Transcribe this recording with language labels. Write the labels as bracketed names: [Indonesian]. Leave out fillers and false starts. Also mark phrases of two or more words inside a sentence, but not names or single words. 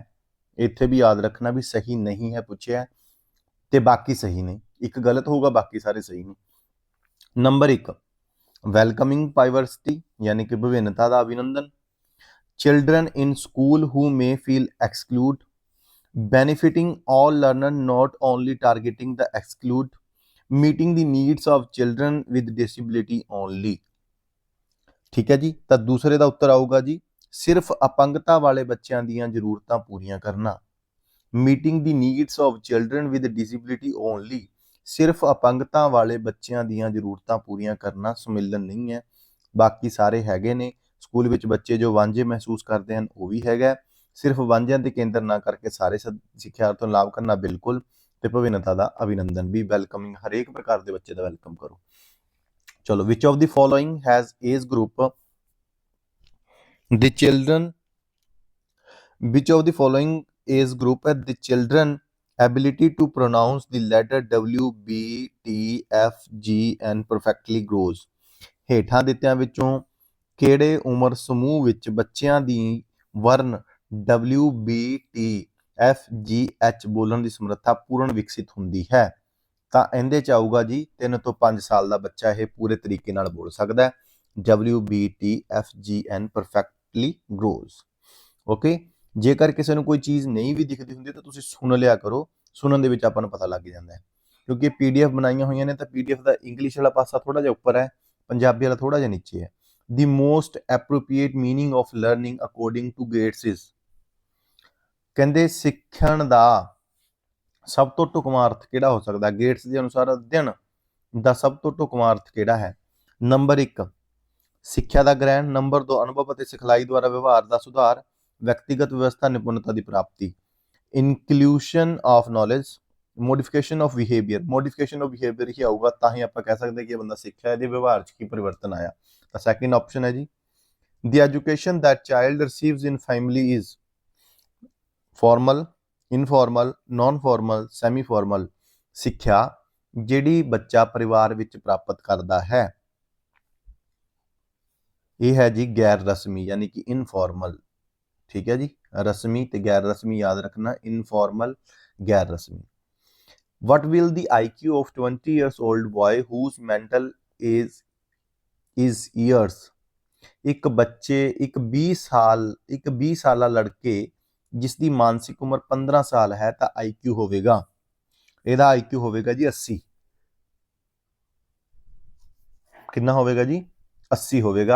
[Punjabi] ਇੱਥੇ ਵੀ ਯਾਦ ਰੱਖਣਾ ਵੀ ਸਹੀ ਨਹੀਂ ਹੈ ਪੁੱਛਿਆ ਤੇ ਬਾਕੀ ਸਹੀ ਨੇ, ਇੱਕ ਗਲਤ ਹੋਊਗਾ ਬਾਕੀ ਸਾਰੇ ਸਹੀ ਨੇ। [English] number 1 welcoming diversity [Punjabi] ਯਾਨੀ ਕਿ ਵਿਭਿੰਨਤਾ ਦਾ ਅਭਿਨੰਦਨ, [English] children in school who may feel exclude, benefiting all learner not only targeting the exclude, meeting the needs of children with disability only। [Punjabi] ਠੀਕ ਹੈ ਜੀ, ਤਾਂ ਦੂਸਰੇ ਦਾ ਉੱਤਰ ਆਊਗਾ ਜੀ ਸਿਰਫ ਅਪੰਗਤਾ ਵਾਲੇ ਬੱਚਿਆਂ ਦੀਆਂ ਜ਼ਰੂਰਤਾਂ ਪੂਰੀਆਂ ਕਰਨਾ। [English] meeting the needs of children with disability only, [Punjabi] ਸਿਰਫ ਅਪੰਗਤਾ ਵਾਲੇ ਬੱਚਿਆਂ ਦੀਆਂ ਜ਼ਰੂਰਤਾਂ ਪੂਰੀਆਂ ਕਰਨਾ ਸੰਮਿਲਨ ਨਹੀਂ ਹੈ, ਬਾਕੀ ਸਾਰੇ ਹੈਗੇ ਨੇ। ਸਕੂਲ ਵਿੱਚ ਬੱਚੇ ਜੋ ਵਾਂਝੇ ਮਹਿਸੂਸ ਕਰਦੇ ਹਨ ਉਹ ਵੀ ਹੈਗਾ। ਸਿਰਫ ਵਾਂਝਿਆਂ ਤੇ ਕੇਂਦਰ ਨਾ ਕਰਕੇ ਸਾਰੇ ਸਿੱਖਿਆ ਤੋਂ ਲਾਭ ਕਰਨਾ ਬਿਲਕੁਲ, ਤੇ ਭਿੰਨਤਾ ਦਾ ਅਭਿਨੰਦਨ ਵੀ, ਵੈਲਕਮਿੰਗ ਹਰੇਕ ਪ੍ਰਕਾਰ ਦੇ ਬੱਚੇ ਦਾ ਵੈਲਕਮ ਕਰੋ। [English] ਚਲੋ, which of the following has age group the children, which of the following age group the children ability to pronounce the letter W, B, T, F, G and perfectly grows? [Punjabi] ਹੇਠਾਂ ਦਿੱਤਿਆਂ ਵਿੱਚੋਂ ਕਿਹੜੇ ਉਮਰ ਸਮੂਹ ਵਿੱਚ ਬੱਚਿਆਂ ਦੀ ਵਰਨ W, B, T, F, G, H ਬੋਲਣ ਦੀ ਸਮਰੱਥਾ ਪੂਰਨ ਵਿਕਸਿਤ ਹੁੰਦੀ ਹੈ? ਤਾਂ ਇਹਦੇ 'ਚ ਆਊਗਾ ਜੀ 3 ਤੋਂ 5 ਸਾਲ ਦਾ ਬੱਚਾ ਇਹ ਪੂਰੇ ਤਰੀਕੇ ਨਾਲ ਬੋਲ ਸਕਦਾ ਹੈ। [English] W, B, T, F, G and perfectly grows। [Punjabi] ਓਕੇ, ਜੇਕਰ ਕਿਸੇ ਨੂੰ ਕੋਈ ਚੀਜ਼ ਨਹੀਂ ਵੀ ਦਿਖਦੀ ਹੁੰਦੀ ਤਾਂ ਤੁਸੀਂ ਸੁਣ ਲਿਆ ਕਰੋ, ਸੁਣਨ ਦੇ ਵਿੱਚ ਆਪਾਂ ਨੂੰ ਪਤਾ ਲੱਗ ਜਾਂਦਾ ਹੈ। ਕਿਉਂਕਿ PDF ਬਣਾਈਆਂ ਹੋਈਆਂ ਨੇ ਤਾਂ PDF ਦਾ ਇੰਗਲਿਸ਼ ਵਾਲਾ ਪਾਸਾ ਥੋੜਾ ਜਿਹਾ ਉੱਪਰ ਹੈ, ਪੰਜਾਬੀ ਵਾਲਾ ਥੋੜਾ ਜਿਹਾ ਨੀਚੇ ਹੈ। [English] the most appropriate meaning of learning according to Gates is। [Punjabi] ਕਹਿੰਦੇ ਸਿੱਖਣ ਦਾ ਸਭ ਤੋਂ ਢੁਕਵਾਂ ਅਰਥ ਕਿਹੜਾ ਹੋ ਸਕਦਾ? ਗੇਟਸ ਦੇ ਅਨੁਸਾਰ ਅਧਿਐਨ ਦਾ ਸਭ ਤੋਂ ਢੁਕਵਾਂ ਅਰਥ ਕਿਹੜਾ ਹੈ? ਨੰਬਰ 1 ਸਿੱਖਿਆ ਦਾ ਗ੍ਰਹਿਣ, ਨੰਬਰ 2 ਅਨੁਭਵ ਅਤੇ ਸਿਖਲਾਈ ਦੁਆਰਾ ਵਿਵਹਾਰ ਦਾ ਸੁਧਾਰ, ਵਿਅਕਤੀਗਤ ਵਿਵਸਥਾ ਨਿਪੁੰਨਤਾ ਦੀ ਪ੍ਰਾਪਤੀ, [English] inclusion of knowledge, modification of behaviour. modification of behaviour [Punjabi] ਹੀ ਆਊਗਾ ਤਾਂ ਹੀ ਆਪਾਂ ਕਹਿ ਸਕਦੇ ਕਿ ਇਹ ਬੰਦਾ ਸਿੱਖਿਆ, ਇਹਦੇ ਵਿਵਹਾਰ 'ਚ ਕੀ ਪਰਿਵਰਤਨ ਆਇਆ। ਤਾਂ ਸੈਕਿੰਡ ਆਪਸ਼ਨ ਹੈ ਜੀ। [English] The education that child receives in family is formal, informal, non formal, semi formal. [Punjabi] ਸਿੱਖਿਆ ਜਿਹੜੀ ਬੱਚਾ ਪਰਿਵਾਰ ਵਿੱਚ ਪ੍ਰਾਪਤ ਕਰਦਾ ਹੈ ਇਹ ਹੈ ਜੀ ਗੈਰ ਰਸਮੀ ਯਾਨੀ ਕਿ ਇਨਫੋਰਮਲ। ਠੀਕ ਹੈ ਜੀ, ਰਸਮੀ ਤੇ ਗੈਰ ਰਸਮੀ ਯਾਦ ਰੱਖਣਾ, ਇਨਫੋਰਮਲ, ਗੈਰ ਰਸਮੀ। [English] What will the IQ of 20 years old boy whose mental age is years? [Punjabi] ਇੱਕ ਬੱਚੇ ਇੱਕ 20 ਸਾਲਾ ਲੜਕੇ ਜਿਸ ਦੀ ਮਾਨਸਿਕ ਉਮਰ 15 ਸਾਲ ਹੈ ਤਾਂ IQ ਹੋਵੇਗਾ, ਇਹਦਾ IQ ਹੋਵੇਗਾ ਜੀ 80। ਕਿੰਨਾ ਹੋਵੇਗਾ ਜੀ? 80 ਹੋਵੇਗਾ।